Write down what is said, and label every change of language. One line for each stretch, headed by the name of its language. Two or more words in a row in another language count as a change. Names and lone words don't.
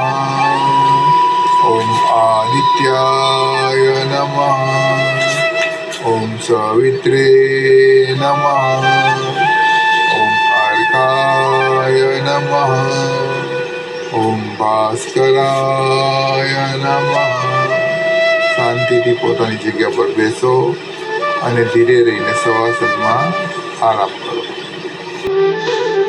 Sanskrit: ओम आदित्याय नमः। ओम सवित्रे नमः। ओम अर्काय नमः। ओम भास्कराय नमः।
Gujarati: શાંતિથી પોતાની જગ્યા પર બેસો અને ધીરે રહીને સવાસનમાં આરામ કરો।